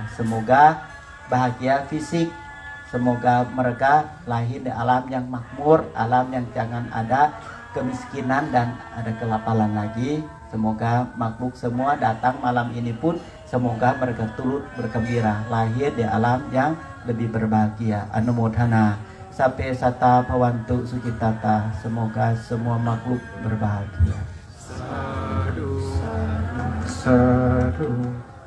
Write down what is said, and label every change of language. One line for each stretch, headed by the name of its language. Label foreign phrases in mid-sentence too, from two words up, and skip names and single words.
Indonesian: Semoga bahagia fisik, semoga mereka lahir di alam yang makmur, alam yang jangan ada kemiskinan dan ada kelaparan lagi. Semoga makhluk semua datang malam ini pun semoga mereka turut bergembira lahir di alam yang lebih berbahagia.
Pali: Anumodhana sape satta bhavantu sukitata.
Indonesian: Semoga semua makhluk berbahagia. Sadhu. Sadhu.